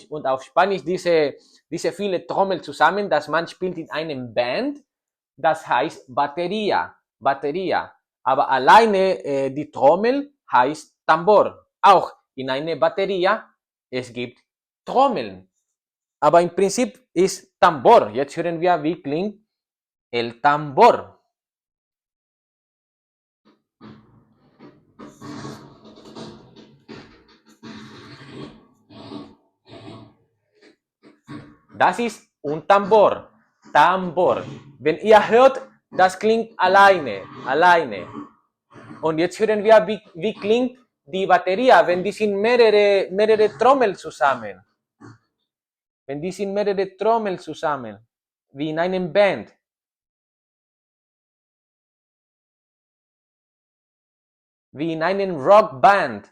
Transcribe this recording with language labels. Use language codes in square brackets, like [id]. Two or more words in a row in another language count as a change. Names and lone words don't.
[de] Und auf Spanisch diese viele Trommel zusammen, dass man spielt in einem Band, das heißt Bateria. Bateria. Aber alleine die Trommel heißt Tambor. Auch in einer Bateria, es gibt Trommeln. Aber im Prinzip ist Tambor. Jetzt hören wir, wie klingt [es] el tambor. [de] Das ist [es] un tambor. [de] Tambor. Wenn ihr hört, das klingt alleine. Alleine. Und jetzt hören wir, wie klingt die Batterie, wenn die sind mehrere Trommel zusammen. Wenn die sind mehrere Trommel zusammen. Wie in einem Band. Wie in einem Rockband.